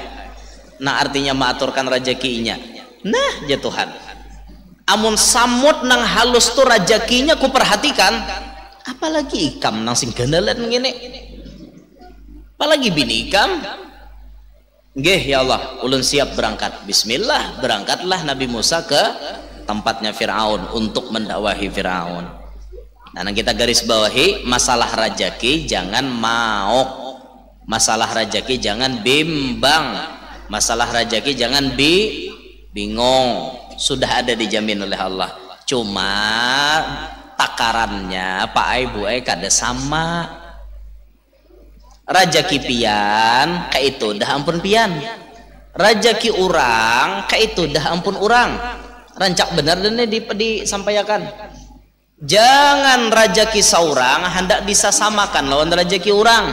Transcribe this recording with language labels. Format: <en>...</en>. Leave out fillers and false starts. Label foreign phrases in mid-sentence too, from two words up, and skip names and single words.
<bjn>Nah artinya maaturkan rezekinya. Nah ya Tuhan, amun samut nang halus tuh rezekinya ku perhatikan, apalagi ikam nang sing gandalan ngene, apalagi bini ikam. Nggih ya Allah, ulun siap berangkat. Bismillah,</bjn> <id>berangkatlah Nabi Musa ke tempatnya Firaun untuk mendakwahi Firaun. Nah kita garis bawahi, masalah rezeki jangan maok, masalah rezeki jangan bimbang. Masalah rezeki jangan bingung, sudah ada dijamin oleh Allah.</id> <bjn>Cuma takarannya Pak Ibu kada sama. Rajaki pian ka itu dah ampun pian, rajaki urang ka itu dah ampun urang. Rancak benar dan disampaikan. Jangan rajaki saurang hendak disasamakan lawan rajaki urang.</bjn>